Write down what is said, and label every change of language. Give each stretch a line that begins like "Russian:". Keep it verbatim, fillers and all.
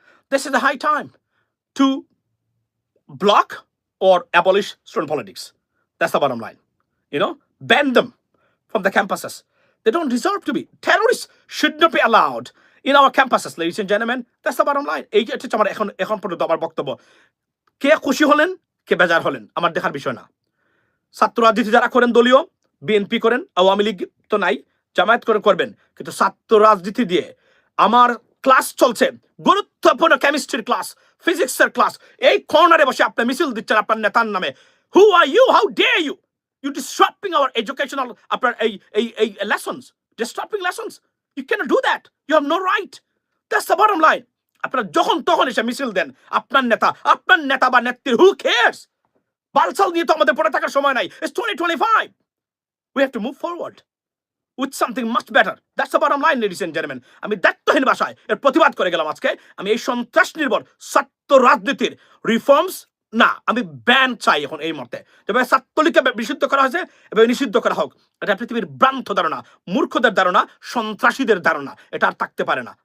English: This is the high time to block or abolish student politics. That's the bottom line. You know, ban them from the campuses. They don't deserve to be. Terrorists should not be allowed in our campuses, ladies and gentlemen. That's the bottom line.
Bangla: এই যে হচ্ছে আমার এখন এখন পর্যন্ত আমার বক্তব্য। কে খুশি হলেন, কে বেজার হলেন, আমার দেখার বিষয় না। ছাত্র রাজনীতি যারা করেন, দলীয় বিএনপি করেন, আওয়ামী লীগ তো নাই, জামায়াত করে করবেন, কিন্তু ছাত্র রাজনীতি দিয়ে আমার ক্লাস চলছে, গুরুত্বপূর্ণ কেমিস্ট্রির ক্লাস, ফিজিক্সের ক্লাস, এই কর্নারে বসে আপনি মিছিল দিচ্ছেন আপনার নেতার নামে।
English: who are you, how dare you, you disrupting our educational
Bangla: আপনার এই এই এই
English: Lessons, disrupting lessons, you can do that, you have no right. That's the bottom line.
Bangla: আপনারা যখন তখন এসে মিছিল দেন আপনার নেতা, আপনার নেতা বা নেত্রীর,
English: Who cares?
Bangla: বালসাল নিয়ে তো আমাদের পড়ে থাকার সময় নাই।
English: It's twenty twenty-five. We have to move forward with something much better. That's the bottom line, ladies and gentlemen.
Bangla: আমি দায়িত্বহীন ভাষায় এর প্রতিবাদ করে গেলাম আজকে। আমি এই সন্ত্রাস নির্ভর ছাত্র রাজনীতির রিফর্মস না, আমি ব্যান চাই এখন এই মুহূর্তে। তবে ছাত্রলীগকে বে- নিষিদ্ধ করা হয়েছে, এবার নিষিদ্ধ করা হোক। এটা পৃথিবীর ভ্রান্ত ধারণা, মূর্খদের ধারণা, সন্ত্রাসীদের ধারণা, এটা আর থাকতে পারে না।